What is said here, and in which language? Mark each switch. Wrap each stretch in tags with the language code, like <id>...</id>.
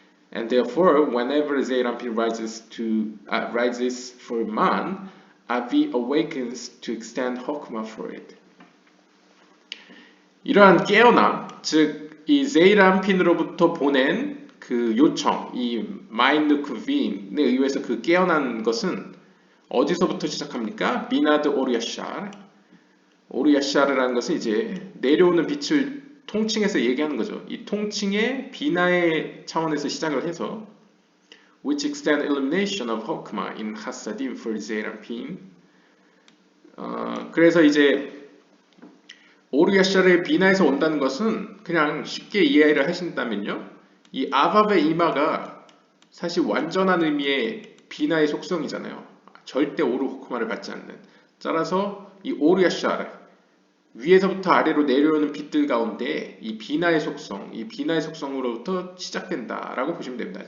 <en>And therefore, whenever Zeirapin rises for man, Avi awakens to extend Hokmah for it.</en> <ko>이러한 깨어남, 즉 이 제이람핀으로부터 보낸 그 요청, 이 마인누크빈에 의해서 그 깨어난 것은 어디서부터 시작합니까? 미나드 오르야샤르. 오르야샤르라는 것은 이제 내려오는 빛을 통칭해서 얘기하는 거죠. 이 통칭의 비나의 차원에서 시작을 해서</ko> <en>which extend illumination of Hokmah in Hasadim for Zeirapin.</en> <ko>그래서 이제 오르야샤르의 비나에서 온다는 것은 그냥 쉽게 이해를 하신다면요. 이 아바베 이마가 사실 완전한 의미의 비나의 속성이잖아요. 절대 오르 호크마를 받지 않는. 따라서 이 오르야샤르 위에서부터 아래로 내려오는 빛들 가운데 이 비나의 속성으로부터 시작된다라고 보시면 됩니다.</ko>